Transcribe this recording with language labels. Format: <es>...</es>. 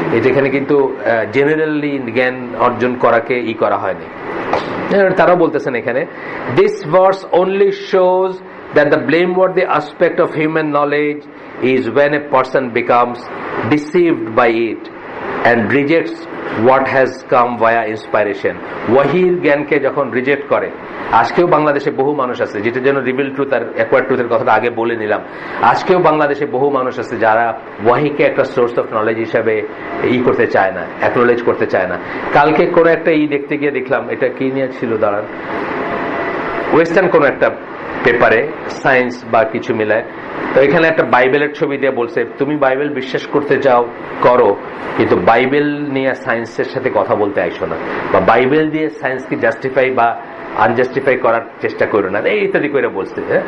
<bn>এখানে কিন্তু জেনারেলি জ্ঞান অর্জন করাকে করা হয়নি। তারাও বলতেছেন এখানে,</bn> <en>This verse only shows that the blameworthy aspect of human knowledge is when a person becomes deceived by it and rejects what has come via inspiration.</en> <bn>ওয়াহির জ্ঞানকে যখন রিজেক্ট করে, আজকেও বাংলাদেশে বহু মানুষ আছে, যেটার জন্য রিভিল ট্রুথ আর অ্যাকোয়ার্ড ট্রুথের কথাটা আগে বলে নিলাম, আজকেও বাংলাদেশে বহু মানুষ আছে যারা ওয়াহিকে একটা সোর্স অফ নলেজ হিসাবে করতে চায় না, অ্যাকনোলেজ করতে চায় না। কালকে কোনো একটা দেখতে গিয়ে দেখলাম, এটা কি নিয়ে ছিল দাঁড়ান, ওয়েস্টার্ন কোনো একটা পেপারে সায়েন্স বা কিছু মিলায়, তো এখানে একটা বাইবেলের ছবি দিয়ে বলছে তুমি বাইবেল বিশ্বাস করতে চাও করো, কিন্তু বাইবেল নিয়ে সায়েন্সের সাথে কথা বলতে আইসো না, বা বাইবেল দিয়ে সায়েন্সকে জাস্টিফাই বা আনজাস্টিফাই করার চেষ্টা করো না, এই ইত্যাদি করে বলছে।</bn>